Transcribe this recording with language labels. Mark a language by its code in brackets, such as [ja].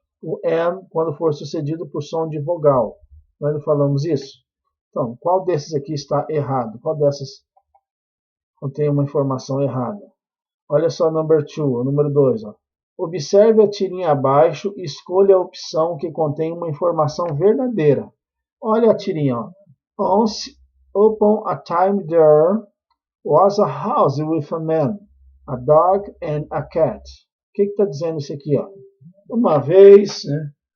[pt] O an, quando for sucedido por som de vogal. Nós não falamos isso? Então, qual desses aqui está errado? Qual dessas contém uma informação errada? Olha só number 2, o número 2. Observe a tirinha abaixo e escolha a opção que contém uma informação verdadeira. Olha a tirinha. [en] Once upon a time there was a house with a man, a dog and a cat. [pt] O que está dizendo isso aqui? Ó? Uma vez, né?